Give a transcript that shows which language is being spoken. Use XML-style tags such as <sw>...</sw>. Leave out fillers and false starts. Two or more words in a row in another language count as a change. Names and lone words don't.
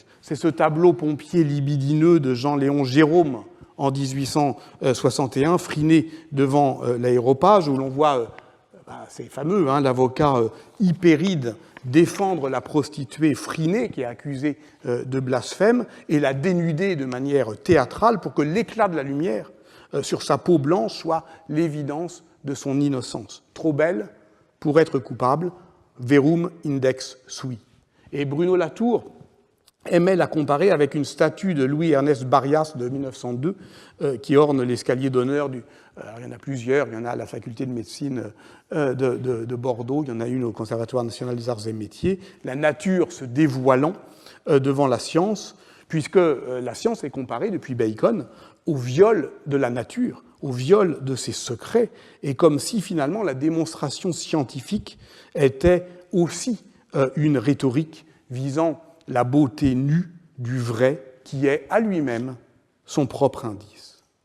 <fr>C'est ce tableau pompier libidineux de Jean-Léon Gérôme en 1861, friné devant l'aéropage, où l'on voit, c'est fameux, l'avocat Hypéride défendre la prostituée Phryné, qui est accusée de blasphème, et la dénuder de manière théâtrale pour que l'éclat de la lumière sur sa peau blanche soit l'évidence de son innocence. Trop belle pour être coupable,</fr> <la>verum index sui.</la> <fr>Et Bruno Latour aimait la comparer avec une statue de Louis-Ernest Barrias de 1902 qui orne l'escalier d'honneur du... il y en a plusieurs, il y en a à la faculté de médecine de Bordeaux, il y en a une au Conservatoire national des arts et métiers, la nature se dévoilant devant la science, puisque la science est comparée depuis Bacon au viol de la nature, au viol de ses secrets, et comme si finalement la démonstration scientifique était aussi une rhétorique visant la beauté nue du vrai qui est à lui-même son propre indice.</fr>